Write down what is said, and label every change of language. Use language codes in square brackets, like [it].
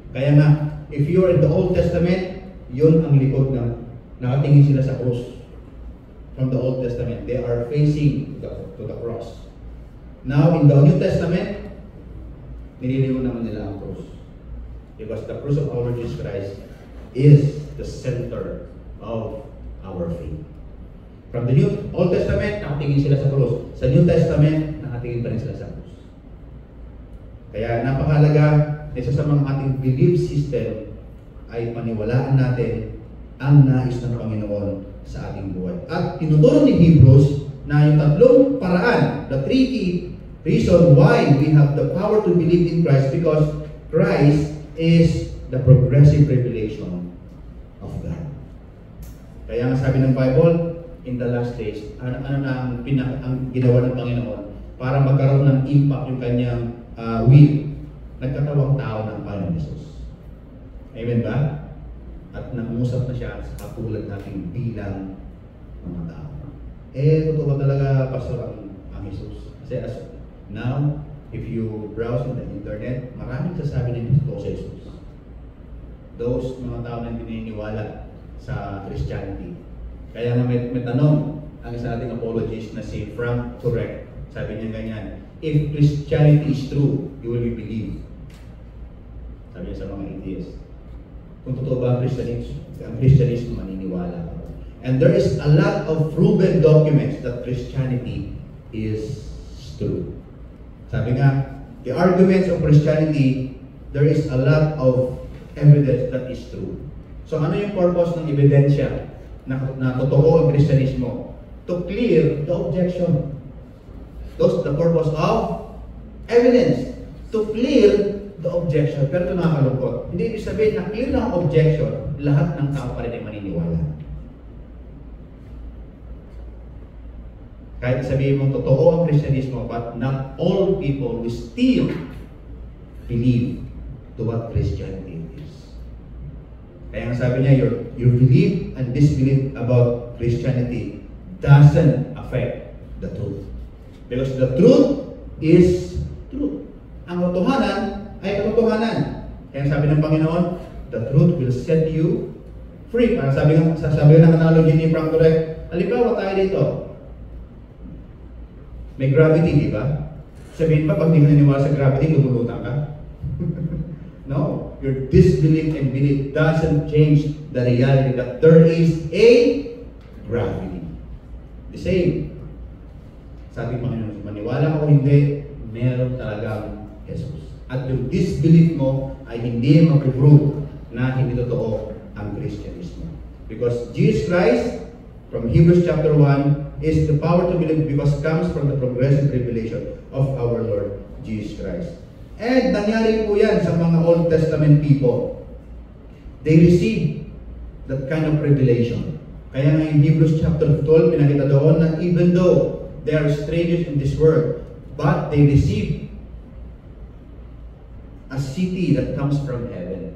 [tl] Kaya nga, [en] if you are in the Old Testament, [tl] yun ang likod ng nakatingin sila sa cross. [en] From the Old Testament, they are facing to the cross. Now, in the New Testament, [tl] nililiw naman nila ang [en] cross. Because the cross of our Lord Jesus Christ is the center of our faith. From the Old Testament, [tl] nakatingin sila sa cross. Sa New Testament, nakatingin pa rin sila sa cross. Kaya napakalaga, isa sa mga ating belief system ay paniwalaan natin ang nais ng Panginoon sa ating buhay. At tinuturo ni Hebrews na yung tatlong paraan, [en] the three key reason why we have the power to believe in Christ, because Christ is the progressive revelation of God. [tl] Kaya nga sabi ng Bible, [en] in the last days, [tl] ano na ang ginawa ng Panginoon para magkaroon ng impact yung kanyang will? Nagkatawang tao ng Panginoon Jesus. Amen ba? At nangusap na siya sa katulad natin bilang mga tao. Totoo ba talaga, Pastor, ang Jesus? Kasi as now, [en] if you browse on the internet, [tl] maraming sasabi na yung totoo sa Jesus. Those mga tao na pininiwala sa Christianity. Kaya nga may tanong ang isa nating apologist na si Frank Turek. Sabi niya ganyan, [en] if Christianity is true, you will be believed. [tl] Sabi niya sa mga atheists. Kung totoo ba ang Christianism, maniniwala ka. [en] And there is a lot of proven documents that Christianity is true. [tl] Sabi nga, [en] the arguments of Christianity, there is a lot of evidence that is true. [tl] So ano yung purpose ng ebidensya na totoo ang Kristyanismo? [en] To clear the objection. That's the purpose of evidence. To clear the objection. [tl] Pero ito nakakalungkot. Hindi ibig sabihin na clear na ang objection, lahat ng tao pa rin ay maniniwala. Kahit sabihin mong totoo ang Kristyanismo, [en] but not all people will still believe to what Christianity is. [tl] Kaya ang sabi niya, [en] your belief and disbelief about Christianity doesn't affect the truth. Because the truth is truth. [tl] Ang katotohanan ay katotohanan. Kaya sabi ng Panginoon, [en] the truth will set you free. [tl] Parang sabi ng analogy ni Frank Turek, halimbawa tayo dito, may gravity, di ba? Sabihin pa, pag di ka naniwala sa gravity, lumulutang ka. No. [en] Your disbelief and belief doesn't change the reality that there is a gravity. The same. [tl] Sa ating Panginoon, maniwala o hindi, meron talagang Jesus. At yung disbelief mo ay hindi mag-prove na hindi totoo ang Christianismo. [en] Because Jesus Christ, from Hebrews chapter 1, is the power to believe because comes from the progressive revelation of our Lord Jesus Christ. [tl] And nangyari po yan sa mga Old Testament people. [en] They received that kind of revelation. [tl] Kaya nga [en] in Hebrews chapter 12, [tl] pinakita doon na [en] even though they are strangers in this world, but they receive a city that comes from heaven.